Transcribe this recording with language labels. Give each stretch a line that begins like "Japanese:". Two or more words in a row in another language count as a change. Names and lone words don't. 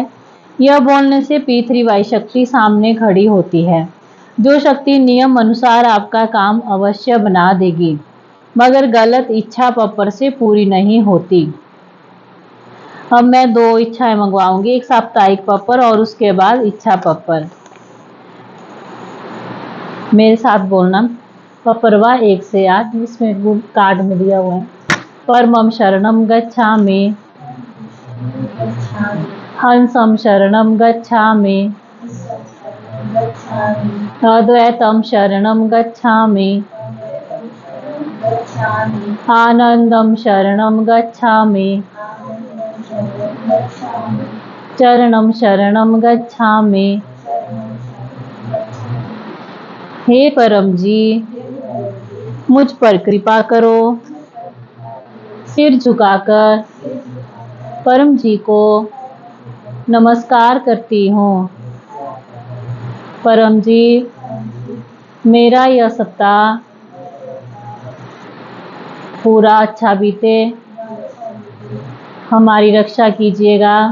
Hindi: यह बोलने से P3Y शक्ति सामने खड़ी होती है, जो शक्ति नियम अनुसार आपका काम अवश्य बना देगी, मगर गलत इच्छा पप्पर से पूरी नहीं होती। अब मैं 2 इच्छाएं मंगवाऊंगी, एक साप्ताहिक पप्पर और उसके बाद इच्छा पप्पर। मेरे साथ बोलना। पप्रवा 1 से 8, इसमें कार्ड में दिया हुआ है।
Sanskrit: परमं शरणं गच्छामि, हंसं शरणं गच्छामि, अद्वैतं शरणं गच्छामि, आनंदं शरणं गच्छामि, चरणं शरणं गच्छामि।
Hindi: हे परम जी, मुझ पर कृपा करो। सिर झुकाकर परम जी को नमस्कार करती हूँ। परम जी, मेरा यह सप्ताह पूरा अच्छा बीते, हमारी रक्षा कीजिएगा।